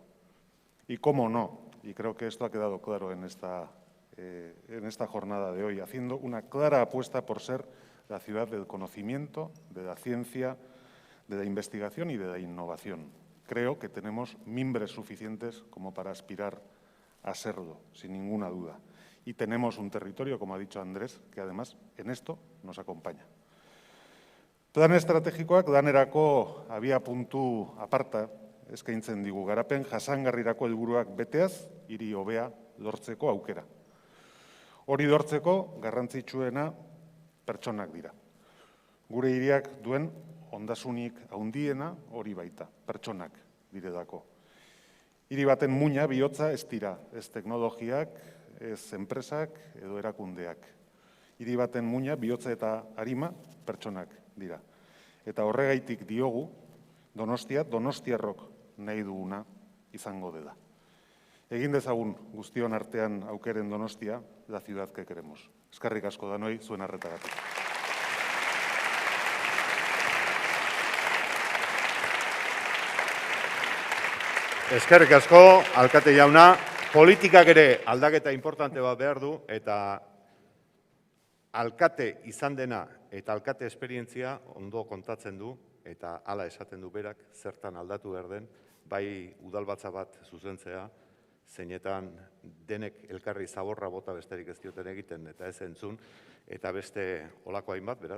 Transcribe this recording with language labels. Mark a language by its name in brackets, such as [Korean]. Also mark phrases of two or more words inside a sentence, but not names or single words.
[Spanish] Y cómo no, y creo que esto ha quedado claro en esta jornada de hoy, haciendo una clara apuesta por ser la ciudad del conocimiento, de la ciencia, de la investigación y de la innovación. Creo que tenemos mimbres suficientes como para aspirar a serlo, sin ninguna duda. Y tenemos un territorio, como ha dicho Andrés, que además en esto nos acompaña. [Basque] Plan estrategikoak lanerako abiapuntu aparta eskaintzen digu, garapen jasangarrirako helburuak beteaz, hiri hobea lortzeko aukera. Hori lortzeko garrantzitsuena pertsonak dira. Gure hiriak duen ondasunik handiena hori baita, pertsonak direlako. Hiri baten muina, bihotza ez dira, ez teknologiak, ez enpresak edo erakundeak. Hiri baten muina, bihotza eta arima pertsonak dira. Eta horregaitik diogu, Donostia, donostiarrok nahi duguna izango dela. Egin dezagun guztion artean aukeren Donostia, [Spanish] la ciudad que queremos. [Basque] Eskerrik asko danoi, zuen arretagatik. Eskerrik asko, alkate jauna, politikak ere aldaketa importante bat behar du, eta alkate izan dena eta alkate esperientzia ondo kontatzen du, eta hala esaten du berak, zertan aldatu behar den, bai udalbatza bat zuzentzea, zeinetan denek elkarri zaborra bota besterik ez dioten egiten, eta ez entzun, eta beste olako hainbat, beraz.